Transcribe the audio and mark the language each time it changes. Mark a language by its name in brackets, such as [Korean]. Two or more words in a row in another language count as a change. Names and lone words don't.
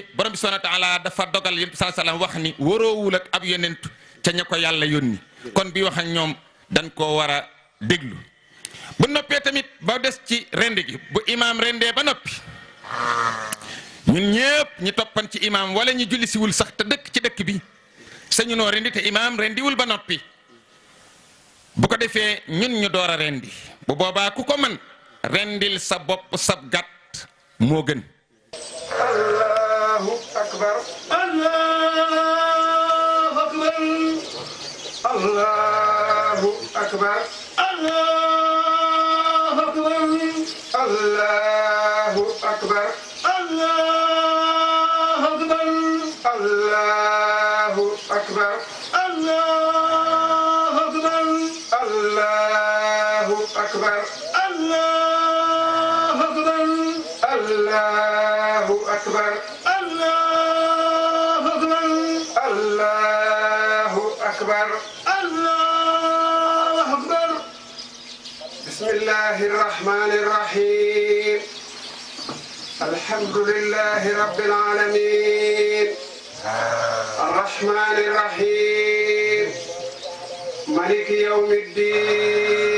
[Wolof] borom bi [Arabic] سبحانه وتعالى [Wolof] dafa dogal yonent bi [Arabic] صلى الله عليه وسلم [Wolof] wax ni waroowul ak ab yonent ca ña ko yàlla yónni kon bi wax ak ñoom dañ koo war a déglu bu noppee tamit ba des ci rend gi bu imaam rendee ba noppi ñun ñëpp ñi toppan ci imaam wala ñu julli siwul sax te dëkk ci dëkk bi sañu noo rendi te imaam rendiwul ba noppi bu ko defee ñun ñu door a rendi bu boobaa ku ko man rendil sa bopp sab gàtt moo gën. [Arabic] الله أكبر. الله أكبر. الله أكبر. الله أكبر. الله أكبر. الله أكبر. الله أكبر. الله أكبر. الله أكبر. الله أكبر. الله أكبر. الله أكبر. الله أكبر. الله أكبر. بسم الله الرحمن الرحيم. الحمد لله رب العالمين. الرحمن الرحيم. مالك يوم الدين.